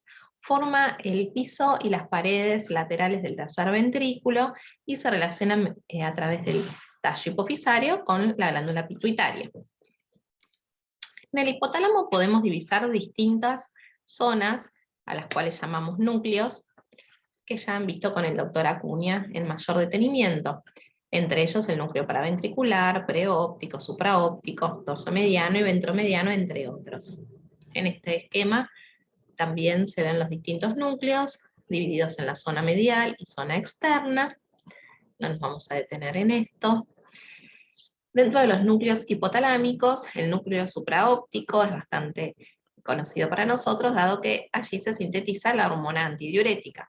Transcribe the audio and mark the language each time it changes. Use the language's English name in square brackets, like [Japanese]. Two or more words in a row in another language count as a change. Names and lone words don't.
[Spanish] Forma el piso y las paredes laterales del tercer ventrículo y se relaciona a través del tallo hipofisario con la glándula pituitaria. En el hipotálamo podemos divisar distintas zonas, a las cuales llamamos núcleos, que ya han visto con el doctor Acuña en mayor detenimiento. Entre ellos el núcleo paraventricular, preóptico, supraóptico, dorsomediano y ventromediano, entre otros. En este esquema también se ven los distintos núcleos, divididos en la zona medial y zona externa. No nos vamos a detener en esto. Dentro de los núcleos hipotalámicos, el núcleo supraóptico es bastante conocido para nosotros, dado que allí se sintetiza la hormona antidiurética.